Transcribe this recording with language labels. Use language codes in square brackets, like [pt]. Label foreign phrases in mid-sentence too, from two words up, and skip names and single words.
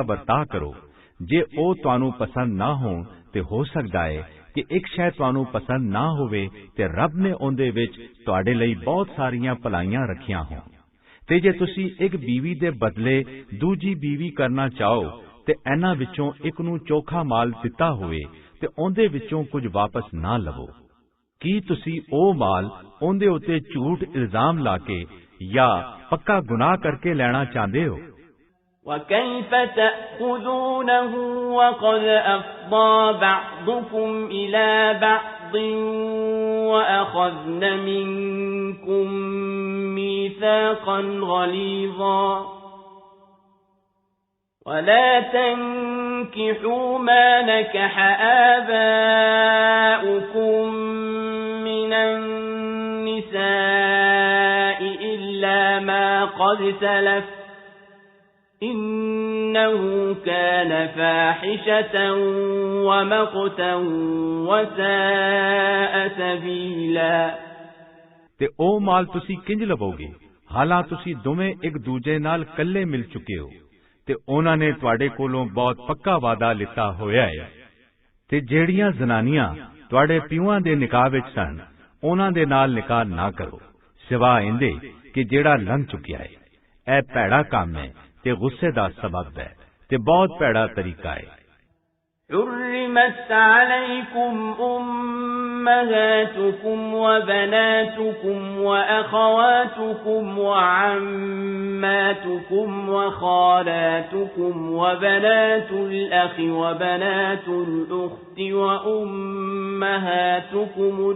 [pa] ਵਰਤਾਅ ਕਰੋ ਜੇ ਉਹ ਤੁਹਾਨੂੰ ਪਸੰਦ ਨਾ ਹੋਣ ਤੇ ਹੋ ਸਕਦਾ ਹੈ ਕਿ ਇੱਕ ਸ਼ੈ ਤੁਹਾਨੂੰ ਪਸੰਦ ਨਾ ਹੋਵੇ ਤੇ ਰੱਬ ਨੇ ਉਹਦੇ ਵਿੱਚ ਤੁਹਾਡੇ ਲਈ ਬਹੁਤ ਸਾਰੀਆਂ ਭਲਾਈਆਂ ਰੱਖੀਆਂ ਹੋਣ ਤੇ ਜੇ ਤੁਸੀਂ ਇੱਕ ਬੀਵੀ ਦੇ ਬਦਲੇ ਦੂਜੀ ਬੀਵੀ ਕਰਨਾ ਚਾਹੋ ਤੇ ਇਹਨਾਂ ਵਿੱਚੋਂ ਇੱਕ ਨੂੰ ਚੋਖਾ ਮਾਲ ਦਿੱਤਾ ਹੋਵੇ ਤੇ ਉਹਦੇ ਵਿੱਚੋਂ ਕੁਝ ਵਾਪਸ ਨਾ ਲਵੋ ਕੀ ਤੁਸੀਂ ਉਹ ਮਾਲ ਉਹਦੇ ਉੱਤੇ ਝੂਠ ਇਲਜ਼ਾਮ ਲਾ ਕੇ ਜਾਂ ਪੱਕਾ ਗੁਨਾਹ ਕਰਕੇ ਲੈਣਾ ਚਾਹੁੰਦੇ ਹੋ [ar] وَكَيْفَ تَأْخُذُونَهُ وَقَدْ أَفْضَى بَعْضُكُمْ إِلَى بَعْضٍ وَأَخَذْنَ مِنكُم مِّيثَاقًا غَلِيظًا وَلَا تَنكِحُوا مَا نَكَحَ آبَاؤُكُم مِّنَ النِّسَاءِ إِلَّا مَا قَدْ سَلَفَ إِنَّهُ كَانَ فَاحِشَةً وَمَقْتًا وَسَاءَ سَبِيلًا [pa] ਤੇ ਉਹ ਮਾਲ ਤੁਸੀਂ ਕਿੰਜ ਲਵੋਗੇ ਹਾਲਾਂ ਤੁਸੀਂ ਦੋਵੇਂ ਇੱਕ ਦੂਜੇ ਨਾਲ ਇਕੱਲੇ ਮਿਲ ਚੁੱਕੇ ਹੋ ਤੇ ਉਹਨਾਂ ਨੇ ਤੁਹਾਡੇ ਕੋਲੋਂ ਬਹੁਤ ਪੱਕਾ ਵਾਅਦਾ ਲਿੱਤਾ ਹੋਇਆ ਹੈ ਤੇ ਜਿਹੜੀਆਂ ਜ਼ਨਾਨੀਆਂ ਤੁਹਾਡੇ ਪਿਓਾਂ ਦੇ ਨਿਕਾਹ ਵਿੱਚ ਸਨ ਉਹਨਾਂ ਦੇ ਨਾਲ ਨਿਕਾਹ ਨਾ ਕਰੋ ਸਿਵਾ ਇਹਦੇ ਕਿ ਜਿਹੜਾ ਲੰਘ ਚੁੱਕਿਆ ਹੈ ਇਹ ਭੈੜਾ ਕੰਮ ਹੈ ਤੇ ਗੁੱਸੇ ਦਾ ਸਬਬ ਹੈ ਤੇ ਬਹੁਤ ਭੈੜਾ ਤਰੀਕਾ ਹੈ [ar] حُرِّمَتْ عَلَيْكُمْ أُمَّهَاتُكُمْ وَبَنَاتُكُمْ وَأَخَوَاتُكُمْ وَعَمَّاتُكُمْ وَخَالَاتُكُمْ وَبَنَاتُ الْأَخِ وَبَنَاتُ الْأُخْتِ وَأُمَّهَاتُكُمُ